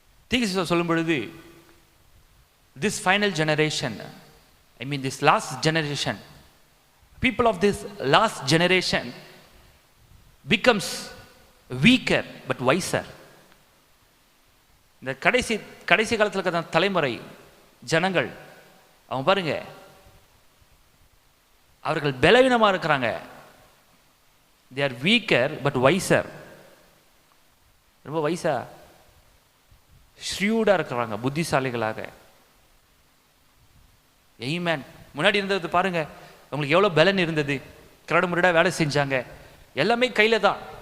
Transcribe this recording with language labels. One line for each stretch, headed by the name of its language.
Tamil: தீர்க்க சொல்லும் பொழுது
English: This final generation, I mean this last generation, people of this last generation becomes weaker but wiser.
Tamil: இந்த கடைசி காலத்தில் இருக்கிற தலைமுறை ஜனங்கள், அவங்க பாருங்க, அவர்கள் பலவீனமாக இருக்கிறாங்க.
English: they are weaker but wiser.
Tamil: ரொம்ப வைசா ஷ்ரியூடாக இருக்கிறாங்க, புத்திசாலிகளாக. ஆமென். முன்னாடி இருந்தது பாருங்க, உங்களுக்கு எவ்வளோ பலன் இருந்தது, கரடு முரடா வேலை செஞ்சாங்க, எல்லாமே கையில் தான்.